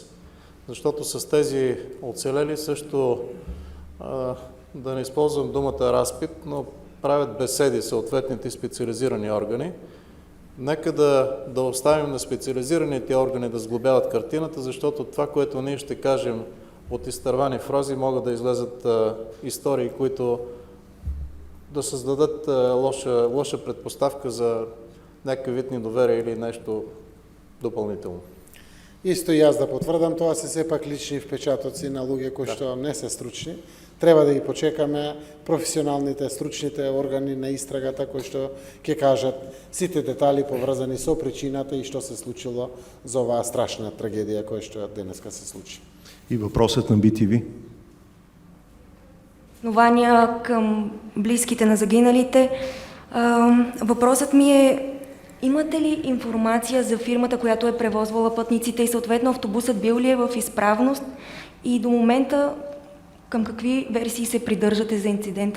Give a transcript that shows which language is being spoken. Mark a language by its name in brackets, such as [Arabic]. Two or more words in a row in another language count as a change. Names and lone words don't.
[Bulgarian] Защото с тези оцелели също, да не използвам думата разпит, но правят беседи съответните специализирани органи Нека да оставим на специализираните органи да сглобяват картината, защото това, което ние ще кажем от изтървани фрази, могат да излезат истории, които да създадат лоша предпоставка за някакъв вид недоверие или нещо допълнително. [Macedonian] Исто и аз да потвърдам, това се сепак лични впечатоци на луѓе кои што не се стручни. Треба да ги почекаме професионалните, стручните органи на истрагата кои што ќе кажат сите детали поврзани со причината и што се случило за оваа страшна трагедија која што денеска се случи. [Bulgarian] И въпросът на BTV. Основания към близките на загиналите. Въпросът ми е, имате ли информация за фирмата, която е превозвала пътниците и съответно автобусът бил ли е в изправност и до момента към какви версии се придържате за инцидента?